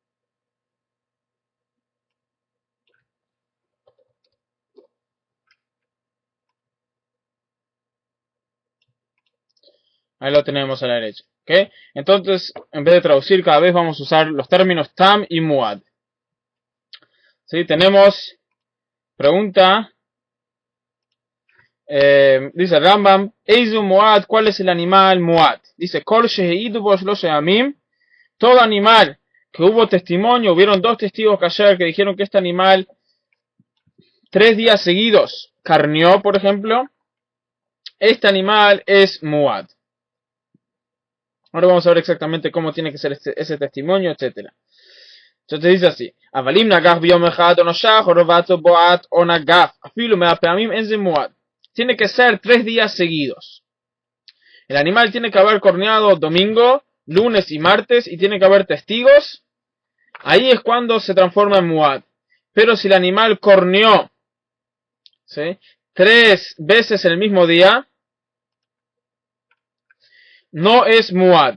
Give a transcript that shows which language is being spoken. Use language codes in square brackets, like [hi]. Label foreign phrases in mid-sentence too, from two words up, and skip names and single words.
[es] Ahí lo tenemos a la derecha. ¿Ok? Entonces, en vez de traducir, cada vez vamos a usar los términos tam y muad. ¿Sí? Tenemos pregunta. Dice Rambam, [he] איזהו מועד, [es] ¿cuál es el animal muad? Dice, [he] כל שהעידו בו שלשה ימים, [es] todo animal que hubo testimonio, hubieron 2 testigos que ayer que dijeron que este animal 3 días seguidos carneó, por ejemplo, este animal es muad. Ahora vamos a ver exactamente cómo tiene que ser ese testimonio, etcétera. Entonces dice así, [he] אבל אם נגף ביום אחד או נשך או רבץ או בעט או נגף, אפילו מאה פעמים אינו מועד. [es] Tiene que ser 3 días seguidos. El animal tiene que haber corneado domingo, lunes y martes y tiene que haber testigos. Ahí es cuando se transforma en muad. Pero si el animal corneó, ¿sí?, 3 veces el mismo día, no es muad.